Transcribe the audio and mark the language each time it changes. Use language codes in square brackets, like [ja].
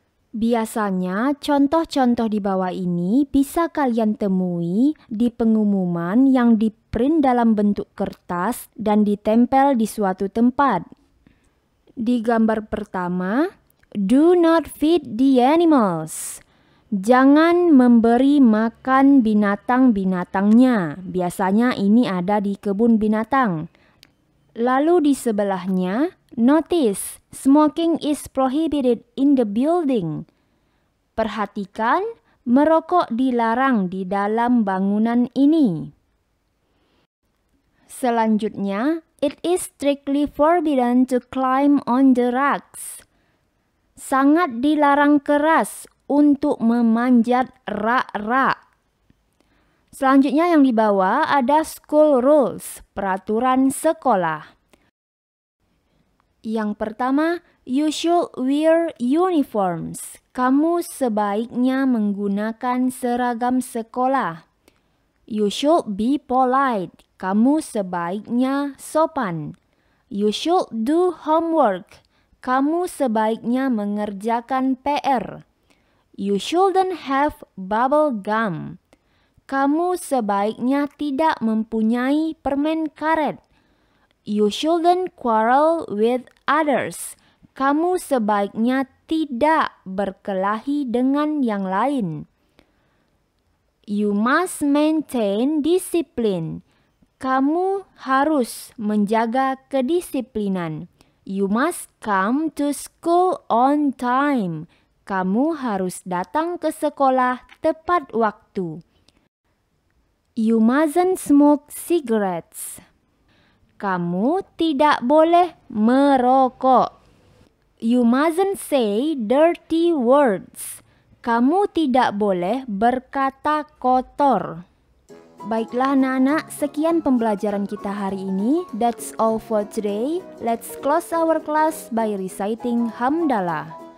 [id] Biasanya, contoh-contoh di bawah ini bisa kalian temui di pengumuman yang di-print dalam bentuk kertas dan ditempel di suatu tempat. Di gambar pertama, [en] do not feed the animals. [id] Jangan memberi makan binatang-binatangnya. Biasanya ini ada di kebun binatang. Lalu di sebelahnya, [en] notice, smoking is prohibited in the building. [id] Perhatikan, merokok dilarang di dalam bangunan ini. Selanjutnya, [en] it is strictly forbidden to climb on the rocks. [id] Sangat dilarang keras untuk memanjat rak-rak. Selanjutnya yang di bawah ada [en] school rules, [id] peraturan sekolah. Yang pertama, [en] you should wear uniforms. [id] Kamu sebaiknya menggunakan seragam sekolah. [en] You should be polite. [id] Kamu sebaiknya sopan. [en] You should do homework. [id] Kamu sebaiknya mengerjakan PR. [en] You shouldn't have bubble gum. [id] Kamu sebaiknya tidak mempunyai permen karet. [en] You shouldn't quarrel with others. [id] Kamu sebaiknya tidak berkelahi dengan yang lain. [en] You must maintain discipline. [id] Kamu harus menjaga kedisiplinan. [en] You must come to school on time. [id] Kamu harus datang ke sekolah tepat waktu. [en] You mustn't smoke cigarettes. [id] Kamu tidak boleh merokok. [en] You mustn't say dirty words. [id] Kamu tidak boleh berkata kotor. Baiklah anak-anak, sekian pembelajaran kita hari ini. [en] That's all for today. Let's close our class by reciting Hamdalah.